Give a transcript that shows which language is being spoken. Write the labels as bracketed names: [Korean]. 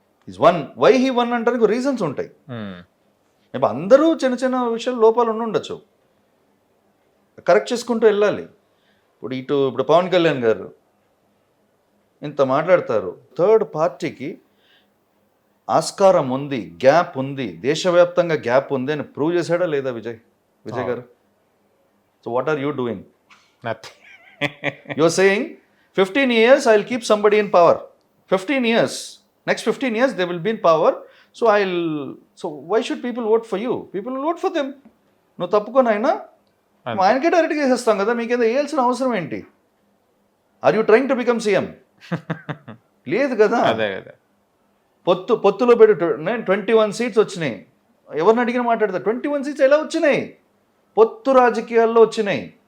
[English] is one, why he one [Telugu] అంటానికి reasons ఉంటాయి. ఇప్పుడు అందరూ చిన్న చిన్న విషయాలు లోపాలు ఉండొచ్చు, కరెక్ట్ చేసుకుంటూ వెళ్ళాలి. ఇప్పుడు పవన్ కళ్యాణ్ గారు ఇంత మాట్లాడతారు, థర్డ్ పార్టీకి ఆస్కారం ఉంది, గ్యాప్ ఉంది, దేశవ్యాప్తంగా గ్యాప్ ఉంది అని ప్రూవ్ చేశాడా లేదా విజయ్ గారు? [English] So what are you doing? You're saying 15 years I'll keep somebody in power. 15 years, next 15 years they will be in power. So why should people vote for you? People will vote for them. [Telugu] నువ్వు తప్పుకొని అయినా ఆయనకే డైరెక్ట్గా వేసేస్తాం కదా, మీకేదో వేయాల్సిన అవసరం ఏంటి? [English] Are you trying to become CM? [Telugu] లేదు కదా. పొత్తులో పెట్టి [English] 21 seats వచ్చినాయి. [Telugu] ఎవరిని అడిగిన మాట్లాడతారు, 21 seats ఎలా వచ్చినాయి? పొత్తు రాజకీయాల్లో వచ్చినాయి.